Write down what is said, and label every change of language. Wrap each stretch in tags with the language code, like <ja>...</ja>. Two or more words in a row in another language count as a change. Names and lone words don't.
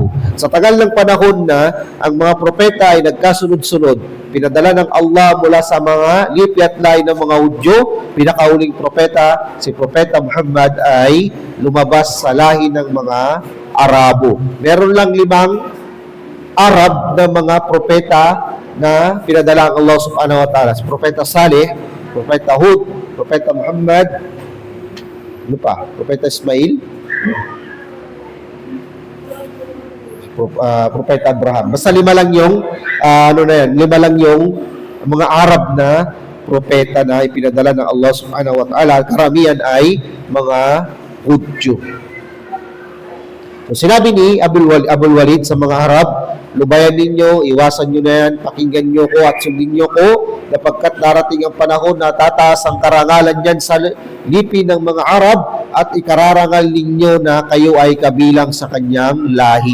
<tl>Sa tagal ng panahon na ang mga propeta ay nagkasunod-sunod, pinadala ng Allah mula sa mga lipi at lahi ng mga Hudyo, pinakahuling propeta, si Propeta Muhammad ay lumabas sa lahi ng mga Arabo. Meron lang 5 Arab na mga propeta na pinadala ng Allah</tl> <ar>سبحانه وتعالى.</ar> <tl>Si Propeta Saleh, Propeta Hud, Propeta Muhammad, Propeta Ismail, Propeta Abraham. Basta 5 lang yung 5 lang yung mga Arab na propeta na ipinadala ng Allah</tl> <ar>سبحانه وتعالى.</ar> <tl>Karamihan ay mga Hudyo. So, sinabi ni Abul Walid sa mga Arab, lubayan ninyo, iwasan nyo na yan, pakinggan nyo ko at sundin nyo ko, napagkat darating ang panahon na tataas ang karangalan dyan sa lipi ng mga Arab at ikararangal ninyo na kayo ay kabilang sa kanyang lahi.</tl>